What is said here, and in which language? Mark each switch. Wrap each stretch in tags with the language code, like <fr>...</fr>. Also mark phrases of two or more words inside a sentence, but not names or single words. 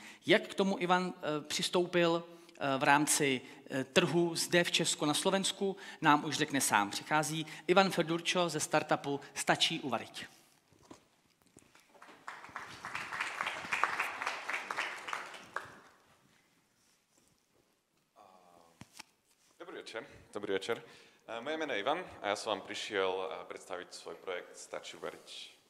<cs>Jak k tomu Ivan přistoupil v rámci trhu zde v Česku na Slovensku, nám už řekne sám. Přichází Ivan Ferdurčo ze startupu Stačí uvariť.</cs> <sk>Dobrý večer. Moje meno je Ivan a ja som vám prišiel predstaviť svoj projekt Stačí uvariť.</sk>